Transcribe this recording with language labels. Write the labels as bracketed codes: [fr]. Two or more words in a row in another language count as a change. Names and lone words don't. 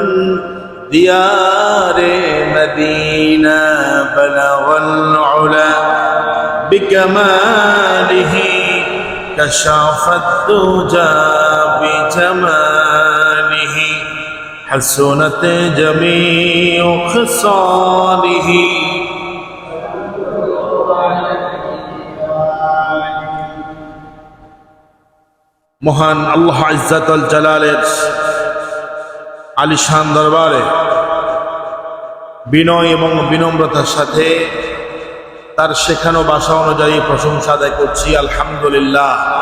[ur] دیار مدینہ [ar] بلغ العلا بکمالہ کشف الدجى بجمالہ حسنت جمیع خصالہ [bn] মহান আল্লাহ ইজ্জাতুল জালালের আলিশান দরবারে বিনয় এবং বিনম্রতার সাথে তার শেখানো ভাষা অনুযায়ী প্রশংসা আদায় করছি আলহামদুলিল্লাহ।